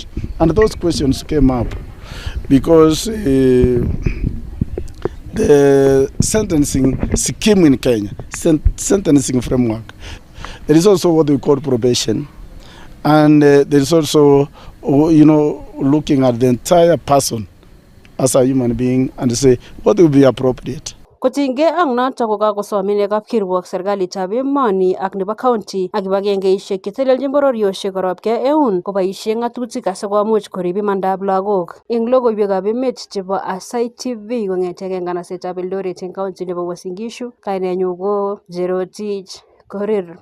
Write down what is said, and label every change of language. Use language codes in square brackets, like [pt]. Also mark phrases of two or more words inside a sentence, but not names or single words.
[en] And those questions came up because the sentencing scheme in Kenya, sentencing framework, there is also what we call probation, and there is also, looking at the entire person as a human being and say what will be appropriate. [kln] Kotinygei ak noto kokakosom ine kapkirwok serikalitab emoni ak nebo county ak kibagengeisiek chetelelchin bororiosiek korobkei eun koboisie ng'atutik asikomuch korib imandab lagok. Eng logoiwekab emet chebo Aasai TV kong'etege nganasetab Eldoret eng county nebo Uasin Gishu, kainenyu ko Jerotich Korir.